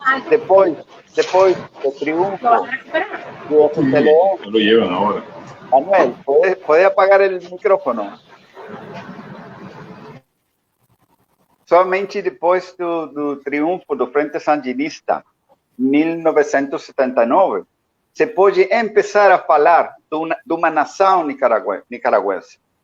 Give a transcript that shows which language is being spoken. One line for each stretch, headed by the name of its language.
Portuguese: Depois do triunfo do FTLE,
Spanish: No lo llevan ahora. Manuel, ¿puede apagar el micrófono?
Portuguese: Somente depois do triunfo do Frente Sandinista, em 1979, se pode começar a falar de uma nação nicaragüense.